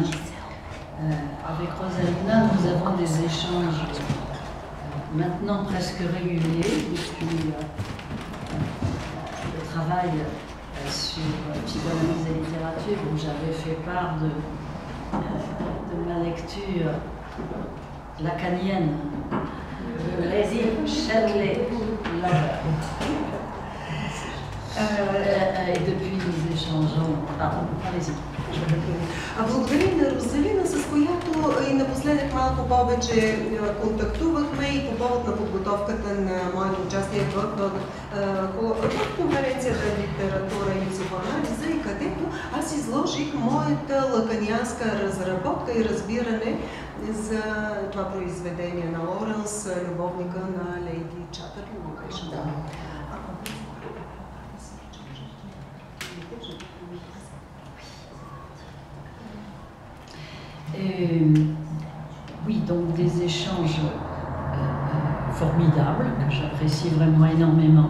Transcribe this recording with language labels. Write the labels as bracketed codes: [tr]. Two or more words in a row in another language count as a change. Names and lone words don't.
[fr] Avec Rosalina, nous avons des échanges maintenant presque réguliers depuis le travail sur psychanalyse et littérature, où j'avais fait part de ma lecture lacanienne de Lady Shelley Lover. Et depuis nous échangeons. Pardon, allez-y. [bg] Благодаря на Розалина, с която и напоследък малко повече контактувахме и по повод на подготовката на моето участие в конференцията литература и психоанализа, и където аз изложих моята лаканианска разработка и разбиране за това произведение на Лоренс, любовника на Лейди Чатърлин. [fr] Oui, donc des échanges formidables que j'apprécie vraiment énormément.